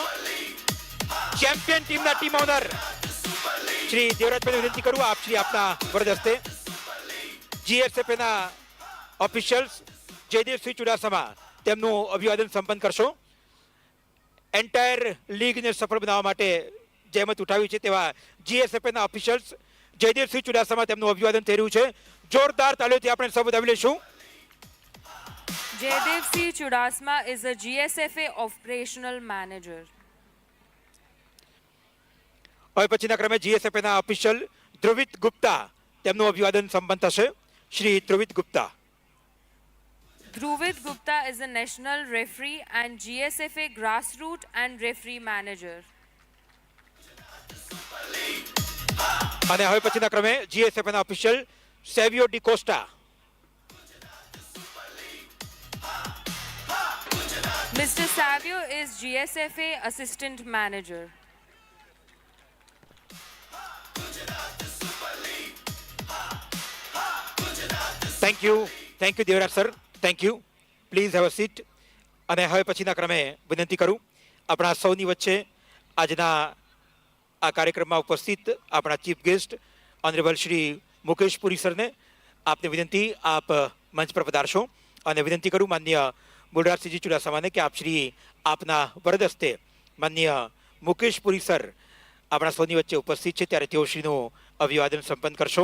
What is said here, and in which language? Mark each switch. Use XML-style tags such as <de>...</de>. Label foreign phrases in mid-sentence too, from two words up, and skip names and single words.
<en>champion team's team owner</en> <gu>શ્રી દેવરાજભાઈને વિનંતી કરું આપ શ્રી આપના વરદસ્તે જીએસએફના ઓફિશિયલ્સ જયદેવસિંહ ચુડાસમા તેમનું અભિવાદન સંપન્ન કરશો.</gu> <en>entire league</en> <gu>સફળ બનાવવા માટે જહેમત ઉઠાવી છે તેવા જીએસએફના ઓફિશિયલ્સ જયદેવસિંહ ચુડાસમા તેમનું અભિવાદન થઈ રહ્યું છે. જોરદાર તાળીઓથી આપણે સૌ વધાવી લઈશું.</gu> <en>Jaydev Chudasama is a GSFA operational manager.</en> <gu>હવે પછીના ક્રમે જીએસએફના ઓફિશિયલ ધ્રુવિત ગુપ્તા તેમનું અભિવાદન સંપન્ન થશે. શ્રી ધ્રુવિત ગુપ્તા.</gu> <en>Dhruvit Gupta is a national referee and GSFA grassroots and referee manager.</en> <gu>અને હવે પછીના ક્રમે જીએસએફના ઓફિશિયલ સેવિયો ડી કોસ્ટા.</gu> <en>Mr. Savio is GSFA assistant manager. Thank you Devraj sir, thank you. Please have a seat.</en> <gu>અને હવે પછીના ક્રમે વિનંતી કરું આપણા સૌની વચ્ચે આજના આ કાર્યક્રમમાં ઉપસ્થિત આપણા</gu> <en>chief guest honourable</en> <gu>શ્રી મુકેશ પુરી સરને આપને વિનંતી આપ મંચ પર પધારશો અને વિનંતી કરું માન્ય મૂળરાજસિંહજી ચુડાસમાને કે આપ શ્રી આપના વરદસ્તે માન્ય મુકેશ પુરી સર આપણા સૌની વચ્ચે ઉપસ્થિત છે ત્યારે તેઓ શ્રીનું અભિવાદન સંપન્ન કરશો.</gu>